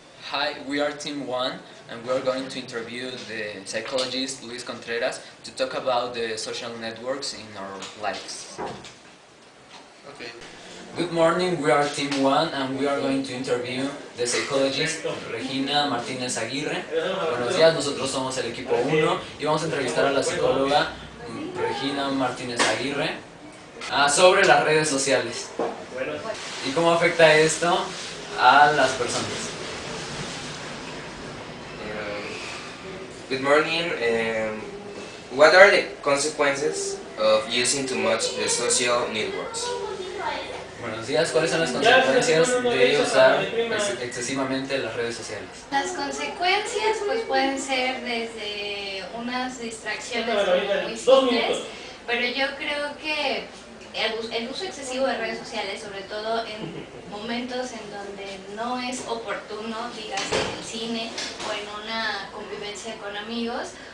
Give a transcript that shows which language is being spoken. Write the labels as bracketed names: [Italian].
[English] Hi, we are Team 1 and we are going to interview the psychologist Luis Contreras to talk about the social networks in our lives. Okay. Good morning, we are Team 1 and we are going to interview the psychologist Regina Martínez Aguirre. [Spanish] Buenos días, nosotros somos el equipo 1 y vamos a entrevistar a la psicóloga Regina Martínez Aguirre sobre las redes sociales y cómo afecta esto a las personas. [English] Good morning. What are the consequences of using too much the social networks? [Spanish] Buenos días, ¿cuáles son las consecuencias de usar excesivamente las redes sociales? Las consecuencias pues pueden ser desde unas distracciones muy simples, pero yo creo que el uso excesivo de redes sociales, sobre todo en momentos en donde no es oportuno, dígase en el cine o en una convivencia con amigos,